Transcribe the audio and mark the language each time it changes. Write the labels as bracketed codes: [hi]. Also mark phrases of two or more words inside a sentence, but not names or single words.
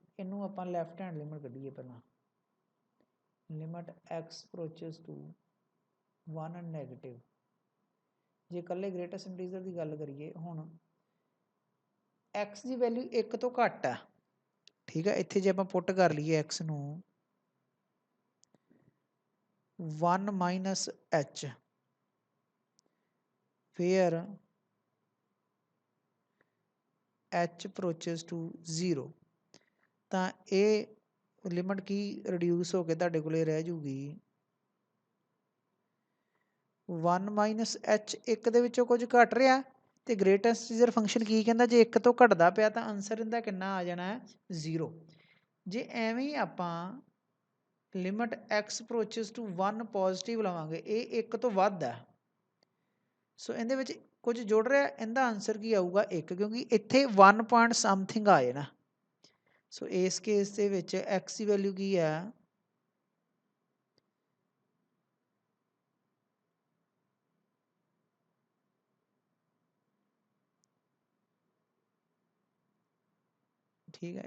[pa] ਇਹਨੂੰ ਆਪਾਂ [en] left hand limit [pa] ਕੱਢੀਏ ਪਹਿਲਾਂ। [en] limit x approaches to 1 and negative. [pa] ਜੇ ਇਕੱਲੇ [en] greatest integer [pa] ਦੀ ਗੱਲ ਕਰੀਏ, ਹੁਣ ਐਕਸ ਦੀ ਵੈਲਿਊ 1 ਤੋਂ ਘੱਟ ਆ, ਠੀਕ ਹੈ। ਇੱਥੇ ਜੇ ਆਪਾਂ ਪੁੱਟ ਕਰ ਲਈਏ ਐਕਸ ਨੂੰ 1 [en] minus h, where h approaches to 0, [pa] ਤਾਂ ਇਹ ਲਿਮਿਟ ਕੀ ਰਿਡਿਊਸ ਹੋ ਕੇ ਤੁਹਾਡੇ ਕੋਲੇ ਰਹਿ ਜੂਗੀ 1 [en] minus h. [pa] ਇੱਕ ਦੇ ਵਿੱਚੋਂ ਕੁਝ ਘਟ ਰਿਹਾ ਤੇ [en] greatest integer function [pa] ਕੀ ਕਹਿੰਦਾ, ਜੇ ਇੱਕ ਤੋਂ ਘਟਦਾ ਪਿਆ ਤਾਂ ਆਨਸਰ ਇਹਦਾ ਕਿੰਨਾ ਆ ਜਾਣਾ ਹੈ, 0। ਜੇ ਐਵੇਂ ਹੀ ਆਪਾਂ [en] limit x approaches to 1 positive [pa] ਲਵਾਂਗੇ, ਇਹ ਇੱਕ ਤੋਂ ਵੱਧ ਹੈ। ਸੋ ਇਹਦੇ ਵਿੱਚ ਕੁਝ ਜੁੜ ਰਿਹਾ, ਇਹਦਾ ਆਨਸਰ ਕੀ ਆਊਗਾ 1, ਕਿਉਂਕਿ ਇੱਥੇ [en] 1 point something [pa] ਆ ਜਾਣਾ। ਸੋ ਇਸ ਕੇਸ ਦੇ ਵਿੱਚ x ਦੀ ਵੈਲਿਊ ਕੀ ਹੈ, ਠੀਕ ਹੈ।